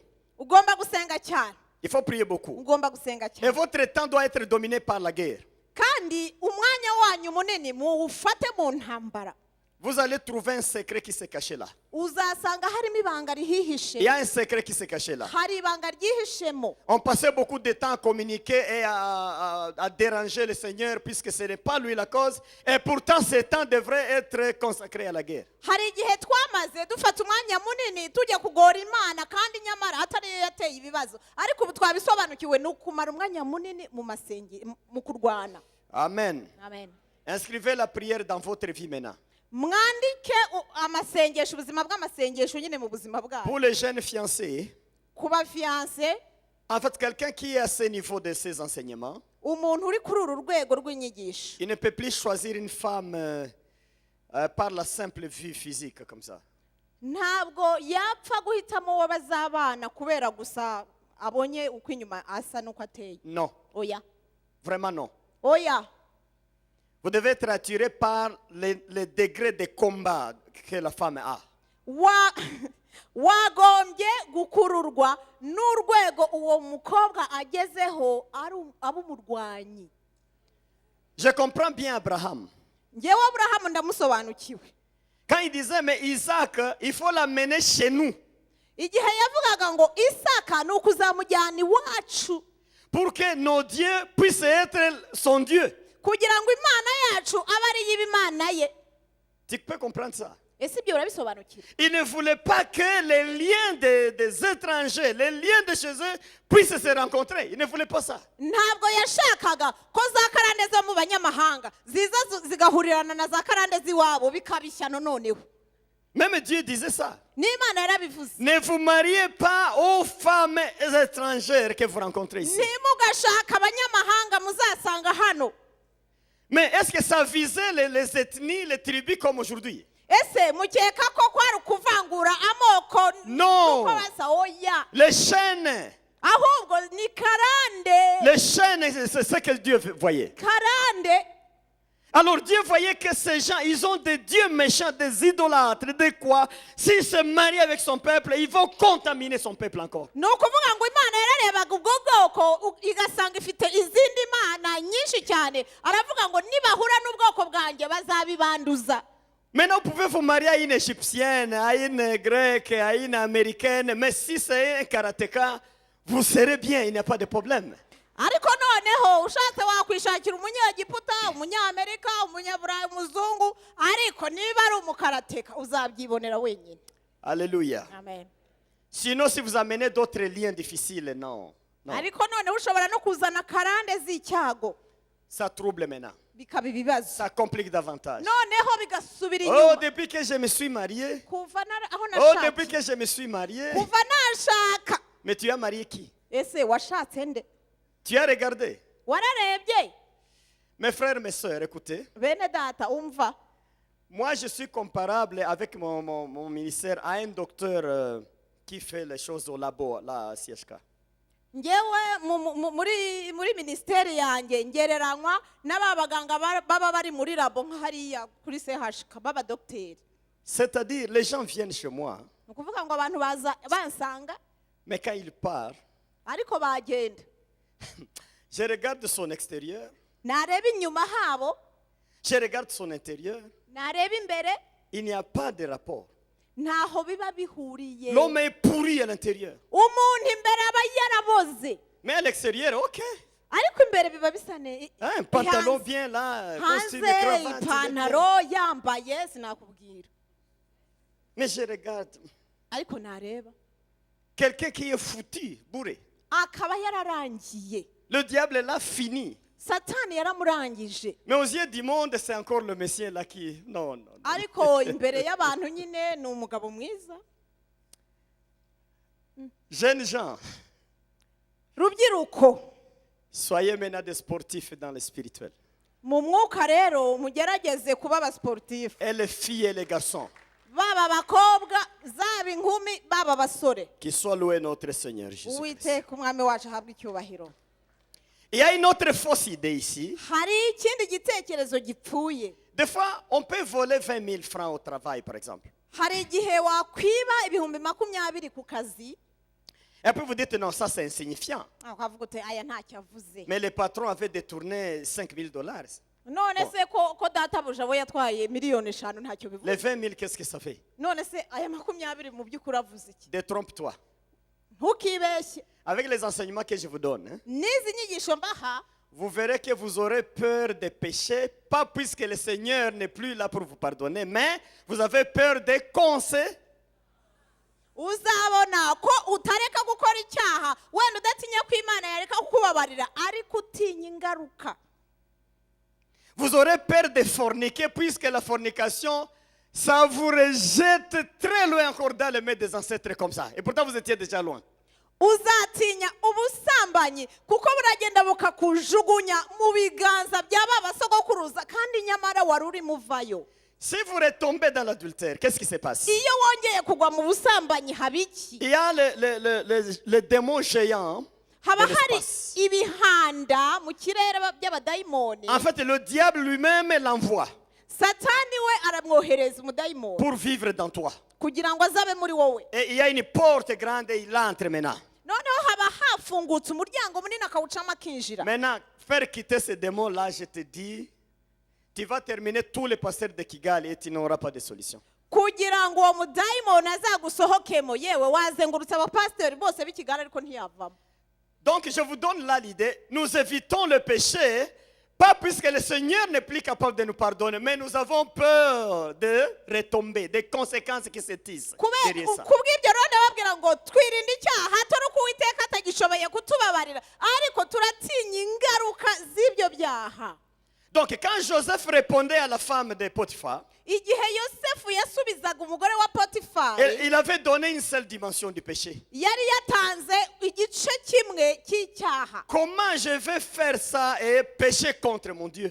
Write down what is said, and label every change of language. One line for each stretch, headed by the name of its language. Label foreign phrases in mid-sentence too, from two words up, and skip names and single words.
Kinyarwanda: Ugomba gusenga cyane.
French: Il faut prier beaucoup.
Kinyarwanda: Ugomba gusenga
French: Et
Kinyarwanda: cyane.
French: votre temps doit être dominé par la guerre.
Kinyarwanda: Kandi umwanya wanyu munini muwufate mu ntambara.
French: Vous allez trouver un secret qui s'est caché là.
Kinyarwanda: Uzasanga harimo ibanga
French: Il y
Kinyarwanda: rihihishe.
French: a un secret qui s'est caché là.
Kinyarwanda: Hari ibanga ryihishemo.
French: On passait beaucoup de temps à communiquer et à déranger le Seigneur puisque ce n'est pas lui la cause. Et pourtant, ce temps devrait être consacré à la guerre.
Kinyarwanda: Hari igihe twamaze dufata umwanya munini tujya kugora Imana kandi nyamara atari yo yateye ibibazo. Ariko ubu twabisobanukiwe ni ukumara umwanya munini mu kurwana. Amen. Amen.
French: Inscrivez la prière dans votre vie maintenant.
Kinyarwanda: Mwandike amasengesho, ubuzima bw'amasengesho nyine mu buzima bwawe.
French: Pour les jeunes fiancés,
Kinyarwanda: Kuba fiancé,
French: en fait, quelqu'un qui est à ce niveau de ses enseignements,
Kinyarwanda: umuntu uri kuri uru rwego rw'inyigisho
French: il ne peut plus choisir une femme par la simple vue physique comme ça.
Kinyarwanda: ntabwo yapfa guhitamo uwo bazabana kubera gusa abonye uko inyuma asa n'uko ateye.
French: Non,
Kinyarwanda: Oya,
French: vraiment non.
Kinyarwanda: oya.
French: Vous devez être attiré par les degrés de combat que la femme a.
Kinyarwanda: Wagombye gukururwa n'urwego uwo mukobwa agezeho aba umurwanyi.
French: Je comprends bien Abraham.
Kinyarwanda: Ngewe Aburahamu ndamusobanukiwe.
French: Quand il disait, mais Isaac, il faut l'amener chez nous.
Kinyarwanda: Igihe yavugaga ngo Isaka ni ukuzamujyana iwacu
French: Pour que nos dieux puissent être son Dieu.
Kinyarwanda: kugira ngo Imana yacu abe ari y'Imana ye.
French: Tu peux comprendre ça?
Kinyarwanda: Ese ibyo urabisobanukira?
French: Il ne voulait pas que les liens des étrangers, les liens de chez eux puissent se rencontrer. Il ne voulait pas ça.
Kinyarwanda: Ntabwo yashakaga ko za karande zo mu banyamahanga ziza zigahurirana na za karande z'iwabo bikabishyano noneho.
French: Même Dieu disait ça.
Kinyarwanda: N'Imana yarabivuze.
French: Ne vous mariez pas aux femmes étrangères que vous rencontrez ici.
Kinyarwanda: Ntimugashaka abanyamahanga muzasanga hano.
French: Mais est-ce que ça visait les ethnies, les tribus comme aujourd'hui?
Kinyarwanda: Ese mukeka ko kwari ukuvangura amoko?
French: Non.
Kinyarwanda: Nuko basa oya.
French: Les chaînes.
Kinyarwanda: Ahubwo ni karande.
French: Les chaînes, c'est ce que Dieu voyait.
Kinyarwanda: Karande.
French: Alors Dieu voyait que ces gens, ils ont des dieux méchants, des idolâtres, de quoi? S'ils se marient avec son peuple, ils vont contaminer son peuple encore.
Kinyarwanda: Ni ukuvuga ngo Imana yararebaga ubwo bwoko igasanga ifite izindi mana nyinshi cyane. Aravuga ngo nibahura n'ubwoko bwanjye bazabibanduza.
French: Maintenant, vous pouvez vous marier à une égyptienne, à une grecque, à une américaine, mais si c'est un karatéka, vous serez bien, il n'y a pas de problème.
Kinyarwanda: Ariko none noneho ushatse wakwishakira umunyegiputa umunyamerika umunyaburayi umuzungu ariko niba ari umukarateka uzabyibonera wenyine.
French: Alléluia. Amen. Sinon, si vous amenez d'autres liens difficiles, non. Non.
Kinyarwanda: ariko noneho ushobora no kuzana karande z'icyago
French: Ça trouble maintenant.
Kinyarwanda: bikaba ibibazo,
French: Ça complique davantage.
Kinyarwanda: noneho bigasubira
French: Oh,
Kinyarwanda: inyuma.
French: depuis que je me suis marié.
Kinyarwanda: Kuva aho
French: Oh, depuis
Kinyarwanda: nashatse,
French: que je me suis marié.
Kinyarwanda: kuva nashaka.
French: Mais tu as marié qui?
Kinyarwanda: Ese washatse nde?
French: Tu as regardé?
Kinyarwanda: Wararebye?
French: Mes frères, mes sœurs, écoutez.
Kinyarwanda: Bene data umva,
French: Moi, je suis comparable avec mon ministère à un docteur qui fait les choses au labo, là, à CHK.
Kinyarwanda: ngewe muri minisiteri yanjye ngereranywa n'aba baganga baba bari muri labo nka hariya kuri CHK baba dogiteri.
French: C'est-à-dire, les gens viennent chez moi,
Kinyarwanda: Ni ukuvuga ngo abantu baza bansanga
French: mais quand ils partent,
Kinyarwanda: ariko bagenda,
French: je regarde son extérieur,
Kinyarwanda: nareba inyuma habo,
French: je regarde son intérieur,
Kinyarwanda: nareba imbere,
French: il n'y a pas de rapport.
Kinyarwanda: ntaho biba bihuriye.
French: L'homme est pourri à l'intérieur.
Kinyarwanda: Umuntu imbere aba yaraboze
French: Mais à l'extérieur, ok.
Kinyarwanda: ariko imbere biba bisa ne
French: Un pantalon bien là, costume,
Kinyarwanda: hanze
French: cravate. il est bien.
Kinyarwanda: ipantaro yambaye sinakubwira,
French: Mais je regarde
Kinyarwanda: ariko nareba
French: quelqu'un qui est foutu, bourré.
Kinyarwanda: akaba yararangiye,
French: Le diable l'a fini.
Kinyarwanda: satani yaramurangije.
French: Mais aux yeux du monde, c'est encore le Messie là qui... Non, non, non.
Kinyarwanda: ariko imbere y'abantu nyine ni umugabo mwiza.
French: Jeunes gens,
Kinyarwanda: Rubyiruko,
French: soyez maintenant des sportifs dans le spirituel.
Kinyarwanda: mu mwuka rero mugerageze kuba abasportifu,
French: Et les filles et les garçons,
Kinyarwanda: baba abakobwa zaba inkumi baba abasore.
French: qui soit loué notre Seigneur Jésus-Christ.
Kinyarwanda: Uwiteka umwami wacu ahabwe icyubahiro.
French: Il y a une autre fausse idée ici.
Kinyarwanda: Hari ikindi gitekerezo gipfuye.
French: Des fois, on peut voler 20 000 francs au travail, par exemple.
Kinyarwanda: Hari igihe wakwiba ibihumbi 20 ku kazi,
French: Et puis vous dites, non, ça c'est insignifiant.
Kinyarwanda: ukavuga uti aya ntacyo avuze.
French: Mais le patron avait détourné 5 000 dollars.
Kinyarwanda: None se ko databuja abo yatwaye miliyoni 5 ntacyo
French: Les
Kinyarwanda: bivuze.
French: 20 000, qu'est-ce que ça fait?
Kinyarwanda: None se aya 20 mu by'ukuri avuze iki?
French: Détrompe-toi.
Kinyarwanda: Ntukibeshye.
French: Avec les enseignements que je vous donne, hein,
Kinyarwanda: N'izi nyigisho mbaha,
French: vous verrez que vous aurez peur des péchés, pas puisque le Seigneur n'est plus là pour vous pardonner, mais vous avez peur des conséquences.
Kinyarwanda: uzabona ko utareka gukora icyaha wenda udatinya ko Imana yareka kukubabarira ariko utinya ingaruka.
French: Vous aurez peur de forniquer, puisque la fornication, ça vous rejette très loin encore dans les mains des ancêtres comme ça. Et pourtant, vous étiez déjà loin.
Kinyarwanda: Uzatinya ubusambanyi kuko buragenda bukakujugunya mu biganza by'aba basogokuruza kandi nyamara wari uri muvayo.
French: Si vous retombez dans l'adultère, qu'est-ce qui se passe?
Kinyarwanda: Iyo wongeye kugwa mu busambanyi habiki,
French: Il y a le démon géant
Kinyarwanda: haba
French: de
Kinyarwanda: hari
French: l'espace.
Kinyarwanda: ibihanda mu kirere by'abadayimoni.
French: En fait, le diable lui-même l'envoie
Kinyarwanda: Satani we aramwohereza umudayimoni
French: pour vivre dans toi.
Kinyarwanda: kugira ngo azabe muri wowe.
French: Et il y a une porte grande et il entre maintenant.
Kinyarwanda: Noneho haba hafungutse umuryango munini akawucamo akinjira.
French: Maintenant, faire quitter ce démon-là, je te dis, tu vas terminer tous les pasteurs de Kigali et tu n'auras pas de solution.
Kinyarwanda: Kugira ngo uwo mudayimoni azagusohokemo yewe wazengurutse abapasiteri bose b'i Kigali ariko ntiyavamo.
French: Donc, je vous donne là l'idée, nous évitons le péché, pas puisque le Seigneur n'est plus capable de nous pardonner, mais nous avons peur de retomber, des conséquences qui se tissent derrière ça.
Kinyarwanda: Kubw'ibyo rero ndababwira ngo twirinde icyaha atari uko Uwiteka atagishoboye kutubabarira ariko turatinya ingaruka z'ibyo byaha.
French: Donc, quand Joseph répondait à la femme de Potiphar,
Kinyarwanda: Igihe Yosefu yasubizaga umugore wa Potifari,
French: il avait donné une seule dimension du péché.
Kinyarwanda: yari yatanze igice kimwe cy'icyaha.
French: Comment je vais faire ça et pécher contre mon Dieu?